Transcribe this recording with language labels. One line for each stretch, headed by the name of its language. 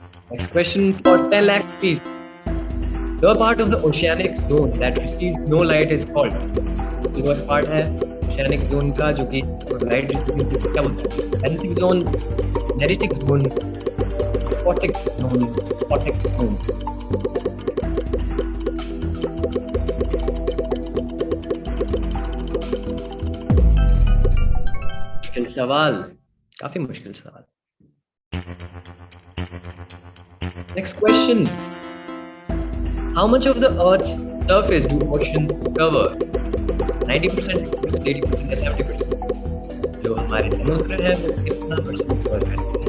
English: Next question for 10 lakh rupees. The part of the oceanic zone that receives no light is called.
Hindi: Lowest part है oceanic zone का जो कि light receiving से क्या बोलते हैं?
English: Benthic zone, neritic zone, photic zone, photic zone.
Hindi: मुश्किल सवाल, काफी मुश्किल सवाल.
English: Next question. How much of the Earth's surface do oceans cover? 90%, 60%, 80% या 70%?
Hindi: जो हमारे समुद्र है वो कितना परसेंट कवर करते हैं?